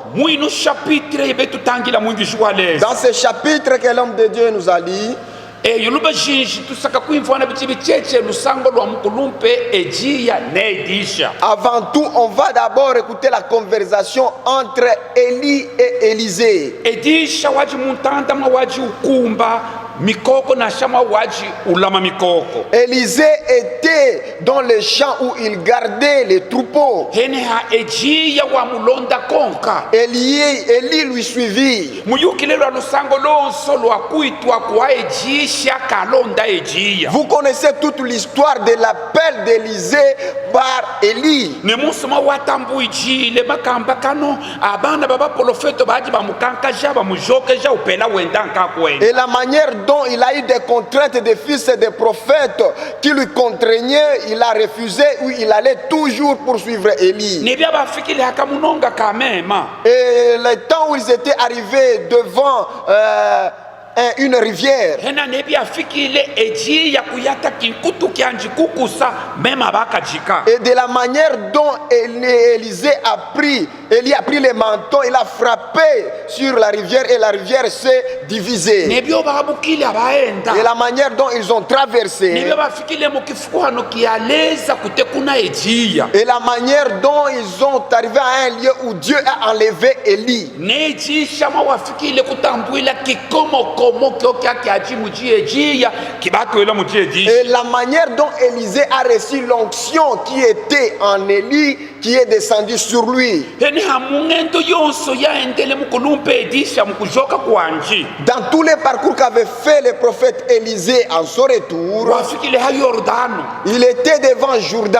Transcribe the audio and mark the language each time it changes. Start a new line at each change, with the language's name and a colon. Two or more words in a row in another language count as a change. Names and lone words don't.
French: Dans ce chapitre que l'homme de Dieu nous a lu, avant tout, on va d'abord écouter la conversation entre Élie et Élisée.
Luba-Katanga: mikoko na shama waji ulama mikoko.
French: Élisée était dans les champs où il gardait les troupeaux.
Luba-Katanga: Hene ha ejiya wa mulonda konka.
French: Élie lui suivit.
Luba-Katanga: Muyukile lwa lusango lonso lwa kuitwa kwa ejisha kalonda ejiya.
French: Vous connaissez toute l'histoire de l'appel d'Élisée par Élie.
Luba-Katanga: Ne musuma watambu ijile makamba kano abana baba profeto baji bamukanka jaba mujoke ja upela wendanka kwenda.
French: Et la manière dont il a eu des contraintes des fils et des prophètes qui lui contraignaient, il a refusé ou il allait toujours poursuivre Élie.
Luba-Katanga: Ne bia bafikile hakamunonga kamema.
French: Et le temps où ils étaient arrivés devant une rivière,
Luba-Katanga: Hena ne bia fikile ejiya kuyata kinkutu kyanji kukusa mema bakajika.
French: et de la manière dont Élie a pris les manteaux, il a frappé sur la rivière et la rivière s'est divisée.
Luba-Katanga: Ne bio babukile abaenda.
French: Et la manière dont ils ont traversé,
Luba-Katanga: Ne bia bafikile mukifuano kialeza kutekuna ejiya.
French: et la manière dont ils ont arrivé à un lieu où Dieu a enlevé Élie.
Luba-Katanga: Ne jisha mawafikile kutambuila kikomo komo kyokia kiaji muji ejiya kibatwela muji ejiya.
French: Et la manière dont Élisée a reçu l'onction qui était en Élie, qui est descendue sur lui. Dans tous les parcours qu'avait fait le prophète Élisée en son retour, il était devant Jourdain.